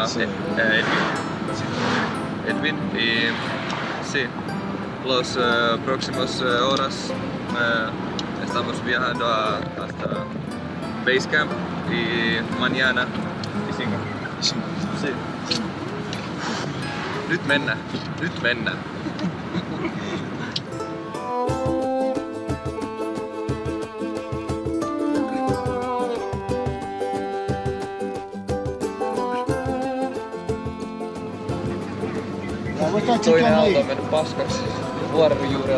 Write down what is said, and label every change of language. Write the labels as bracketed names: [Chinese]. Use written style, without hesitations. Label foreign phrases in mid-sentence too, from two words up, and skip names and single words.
[Spanish] Sí. Edwin. Y sí, los próximos horas estamos viajando hasta Base Camp y mañana Isinga. Sí. [Finnish] Nyt mennään. Toinen auto on mennyt paskaksi vuoren juurella.